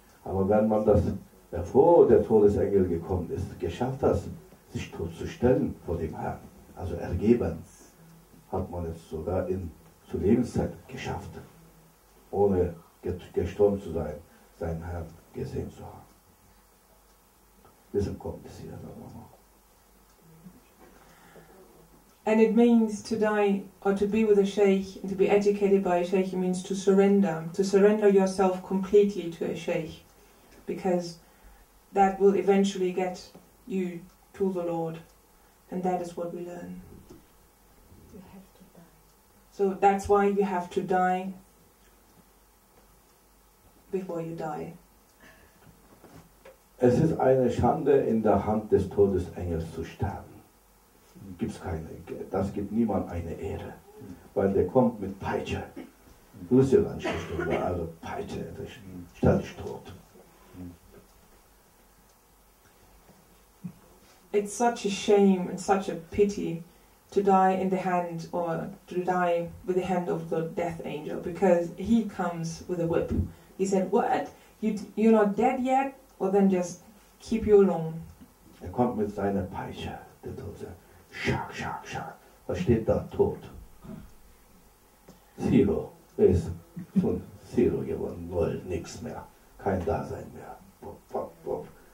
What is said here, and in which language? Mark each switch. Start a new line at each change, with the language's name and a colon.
German: Aber wenn man das, bevor der Todesengel gekommen ist, geschafft hat, sich totzustellen vor dem Herrn, also ergeben, hat man es sogar zur Lebenszeit geschafft, ohne gestorben zu sein, seinen Herrn gesehen zu haben. Bisschen kompliziert, aber
English: And it means to die or to be with a sheikh and to be educated by a sheikh. It means to surrender yourself completely to a sheikh, because that will eventually get you to the Lord, and that is what we learn. You have to die. So that's why you have to die before you die.
German: es ist eine Schande, in der Hand des Todesengels zu sterben. Gibt's keine, das gibt niemand eine Ehre, weil der kommt mit Peitsche. Du bist ja gar nicht gestorben, also Peitsche, stell dich tot.
English: It's such a shame and such a pity to die in the hand, or to die with the hand of the death angel, because he comes with a whip. He said, what? You're not dead yet? Well, then just keep you alone.
German: Kommt mit seiner Peitsche, der Tod sagt, schak, schak, schak. Was steht da? Tot. Zero. Ist von Zero geworden. Null, nichts mehr. Kein Dasein mehr. Pop, pop, pop.